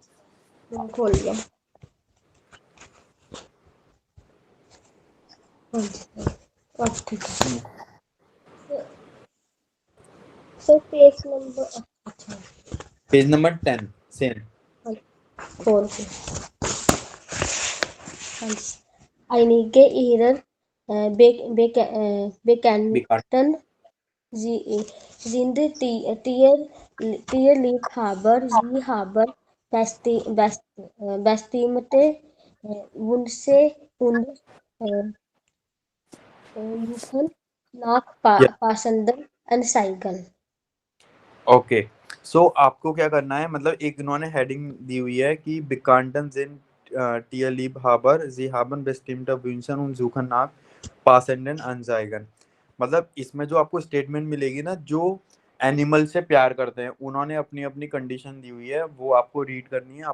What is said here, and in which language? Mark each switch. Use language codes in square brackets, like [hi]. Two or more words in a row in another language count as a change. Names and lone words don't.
[hi] खोल लिया। हाँ जी सर। अब ठीक है। [en] sir page number. [hi] अच्छा। [en] page number 10 same. [hi] हाँ, खोल के। हाँ जी। [de] Einige ihrer [hi] बेकार। [de] Bekannten sind Tierliebhaber. Sie haben bestimmte Wünsche und suchen nach passenden Anzeigen. [en] okay, so [hi] आपको क्या करना है, मतलब एक इन्होंने हेडिंग दी हुई है कि [de] Bekannten sind Tierliebhaber sie haben bestimmte Wünsche und suchen nach passenden Anzeigen. [hi] मतलब इसमें जो आपको स्टेटमेंट मिलेगी ना, जो एनिमल से प्यार करते हैं, उन्होंने अपनी अपनी कंडीशन दी हुई है, वो आपको रीड करनी है।